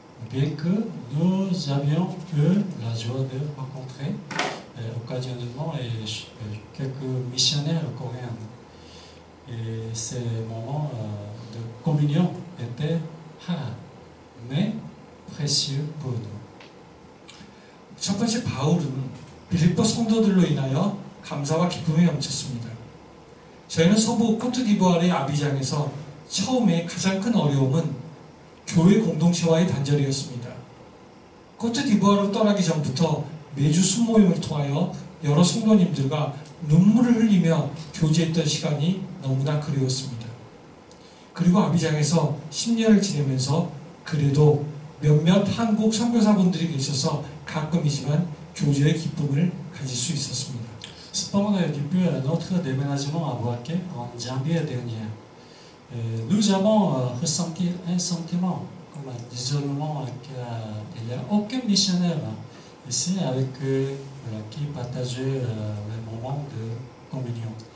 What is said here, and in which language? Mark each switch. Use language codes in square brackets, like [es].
[fr] Bien que nous avions eu la joie de rencontrer occasionnellement quelques missionnaires coréens. Et ces moments de communion étaient rares, mais précieux pour nous. [ko] 첫 번째 바울은 빌립보 성도들로 인하여 감사와 기쁨이 넘쳤습니다. 저희는 서부 코트디부아르의 아비장에서 처음에 가장 큰 어려움은 교회 공동체와의 단절이었습니다. 코트디부아르를 떠나기 전부터 매주 순모임을 통하여 여러 성도님들과 눈물을 흘리며 교제했던 시간이 너무나 그리웠습니다. 그리고 아비장에서 10년을 지내면서 그래도 몇몇 한국 선교사분들이 계셔서 가끔이지만 교제의 기쁨을 가질 수 있었습니다. [fr] Cependant, depuis notre déménagement à Boaké en janvier dernier, nous avons ressenti un sentiment comme d'isolement, qu'il n'y a aucun missionnaire ici avec eux qui partageait les moments de communion.